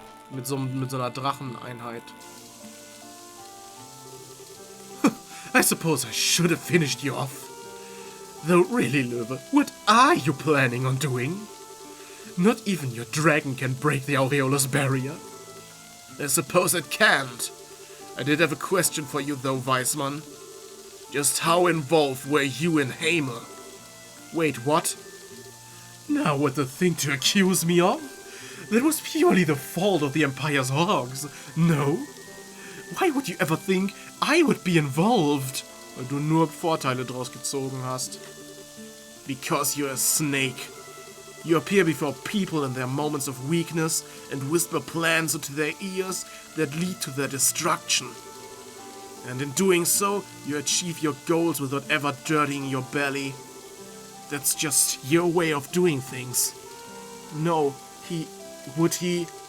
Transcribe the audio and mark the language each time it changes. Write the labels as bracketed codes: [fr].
[de] Mit so einer Dracheneinheit. [en] I suppose I should have finished you off. Though really, Löwe, what are you planning on doing? Not even your dragon can break the Aureole's barrier. I suppose it can't. I did have a question for you though, Weißmann. Just how involved were you in Hamel? Wait, what? Now what the thing to accuse me of? That was purely the fault of the Empire's hogs. No? Why would you ever think I would be involved? [de] Weil du nur Vorteile draus gezogen hast. [en] Because you're a snake. You appear before people in their moments of weakness and whisper plans into their ears that lead to their destruction. And in doing so, you achieve your goals without ever dirtying your belly. That's just your way of doing things. No, would he?